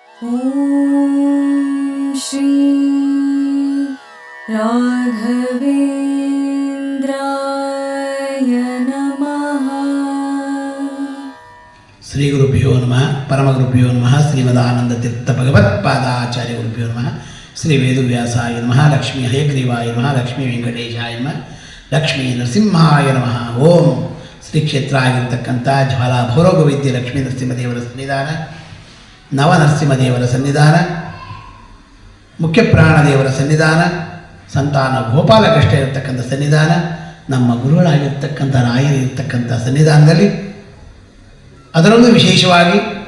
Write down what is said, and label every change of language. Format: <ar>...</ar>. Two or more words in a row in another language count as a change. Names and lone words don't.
<sa>ॐ श्री राघवेन्द्राय नमः। ಶ್ರೀ ಗುರುಭ್ಯೋ ನಮಃ ಪರಮಗುರುಭ್ಯೋ ನಮಃ ಶ್ರೀಮದಾನಂದತೀರ್ಥ ಭಗವತ್ಪಾದಾಚಾರ್ಯ ಗುರುಭ್ಯೋ ನಮಃ ಶ್ರೀ ವೇದವ್ಯಾಸಾಯ ನಮಃ ಲಕ್ಷ್ಮೀ ಹಯಗ್ರೀವಾಯ ನಮಃ ಲಕ್ಷ್ಮೀ ವೆಂಕಟೇಶಾಯ ನಮಃ ಲಕ್ಷ್ಮೀ ನರಸಿಂಹಾಯ ನಮಃ.</sa> <kn>ಓಂ ಶ್ರೀ ಕ್ಷೇತ್ರ ಆಗಿರತಕ್ಕಂಥ ಜ್ವಾಲಾ ಭೌರೋಗ ವಿದ್ಯೆ ಲಕ್ಷ್ಮೀ ನರಸಿಂಹದೇವರ ಸನ್ನಿಧಾನ, ನವನರಸಿಂಹದೇವರ ಸನ್ನಿಧಾನ, ಮುಖ್ಯ ಪ್ರಾಣದೇವರ ಸನ್ನಿಧಾನ, ಸಂತಾನ ಗೋಪಾಲಕೃಷ್ಣ ಇರತಕ್ಕಂಥ ಸನ್ನಿಧಾನ, ನಮ್ಮ ಗುರುಗಳಾಗಿರ್ತಕ್ಕಂಥ ರಾಯರಿರ್ತಕ್ಕಂಥ ಸನ್ನಿಧಾನದಲ್ಲಿ ಅದರಲ್ಲೂ ವಿಶೇಷವಾಗಿ</kn>